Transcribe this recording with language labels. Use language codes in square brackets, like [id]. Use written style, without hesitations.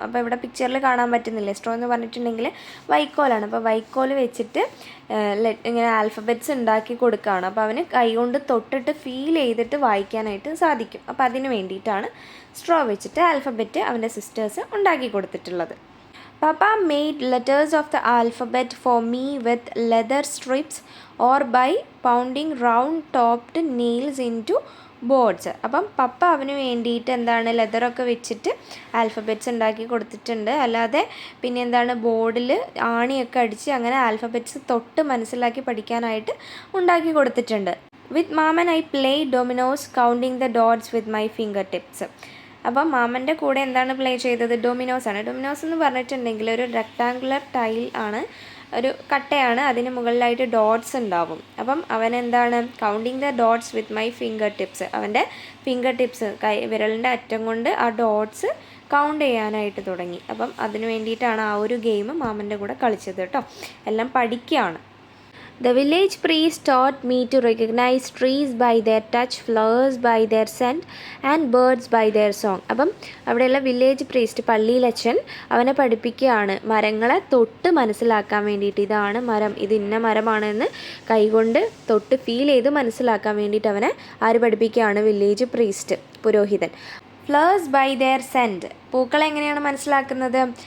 [ml] അപ്പോൾ ഇവിടെ പിക്ചറിൽ കാണാൻ പറ്റുന്നില്ലേ, സ്ട്രോ എന്ന് പറഞ്ഞിട്ടുണ്ടെങ്കിൽ വൈക്കോലാണ്. അപ്പോൾ വൈക്കോൽ വെച്ചിട്ട് ഇങ്ങനെ ആൽഫബറ്റ്സ് ഉണ്ടാക്കി കൊടുക്കുകയാണ്. അപ്പോൾ അവന് കൈകൊണ്ട് തൊട്ടിട്ട് ഫീൽ ചെയ്തിട്ട് വായിക്കാനായിട്ട് സാധിക്കും. അപ്പോൾ അതിന് വേണ്ടിയിട്ടാണ് സ്ട്രോ വെച്ചിട്ട് ആൽഫബറ്റ് അവൻ്റെ സിസ്റ്റേഴ്സ് ഉണ്ടാക്കി കൊടുത്തിട്ടുള്ളത്. [en] Papa made letters of the alphabet for me with leather strips or by pounding round-topped nails into boards. [ml] അപ്പം പപ്പ അവന് വേണ്ടിയിട്ട് എന്താണ് ലെതറൊക്കെ വെച്ചിട്ട് ആൽഫബറ്റ്സ് ഉണ്ടാക്കി കൊടുത്തിട്ടുണ്ട്. അല്ലാതെ പിന്നെ എന്താണ് ബോർഡിൽ ആണിയൊക്കെ അടിച്ച് അങ്ങനെ ആൽഫബറ്റ്സ് തൊട്ട് മനസ്സിലാക്കി പഠിക്കാനായിട്ട് ഉണ്ടാക്കി കൊടുത്തിട്ടുണ്ട്. [en] With Maman I play dominoes counting the dots with my fingertips. [ml] അപ്പം മാമൻ്റെ കൂടെ എന്താണ് പ്ലേ ചെയ്തത്, ഡൊമിനോസ് ആണ്. ഡൊമിനോസ് എന്ന് പറഞ്ഞിട്ടുണ്ടെങ്കിൽ ഒരു റെക്ടാങ്കുലർ ടൈൽ ആണ്, ഒരു കട്ടയാണ്, അതിന് മുകളിലായിട്ട് ഡോട്ട്സ് ഉണ്ടാവും. അപ്പം അവൻ എന്താണ് [en] counting the dots with my fingertips, [ml] അവൻ്റെ ഫിംഗർ ടിപ്സ് വിരലിൻ്റെ അറ്റം കൊണ്ട് ആ ഡോട്ട്സ് കൗണ്ട് ചെയ്യാനായിട്ട് തുടങ്ങി. അപ്പം അതിന് വേണ്ടിയിട്ടാണ് ആ ഒരു ഗെയിം മാമൻ്റെ കൂടെ കളിച്ചത് കേട്ടോ. എല്ലാം പഠിക്കുകയാണ്. [en] The village priest taught me to recognize trees by their touch, flowers by their scent and birds by their song. [ml] അപ്പം അവിടെയുള്ള വില്ലേജ് പ്രീസ്റ്റ് പള്ളിയിലച്ഛൻ അവനെ പഠിപ്പിക്കുകയാണ് മരങ്ങളെ തൊട്ട് മനസ്സിലാക്കാൻ വേണ്ടിയിട്ട്. ഇതാണ് മരം, ഇത് ഇന്ന മരമാണെന്ന് കൈകൊണ്ട് തൊട്ട് ഫീൽ ചെയ്ത് മനസ്സിലാക്കാൻ വേണ്ടിയിട്ട് അവനെ ആര് പഠിപ്പിക്കുകയാണ്? വില്ലേജ് പ്രീസ്റ്റ്, പുരോഹിതൻ. [en] flowers by their scent, [ml] പൂക്കളെ എങ്ങനെയാണ് മനസ്സിലാക്കുന്നത്?